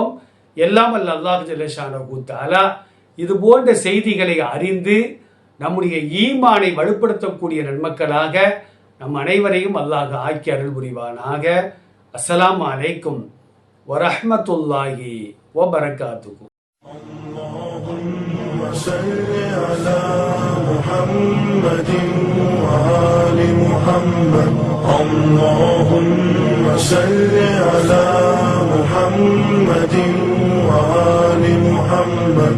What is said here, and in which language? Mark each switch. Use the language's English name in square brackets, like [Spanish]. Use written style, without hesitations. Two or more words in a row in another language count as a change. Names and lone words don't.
[Tamil] எல்லாம் வல்ல [Arabic] الله جل شأنه تعالى [Tamil] இது போன்ற செய்திகளை அறிந்து நம்முடைய ஈமானை வலுப்படுத்தக்கூடிய நன்மக்களாக நம் அனைவரையும் அல்லாஹ் ஆக்கி அருள் புரிவானாக. [Arabic] السلام عليكم ورحمة الله وبركاته. اللهم صل على محمد وآل محمد. اللهم صل على محمد وآل محمد.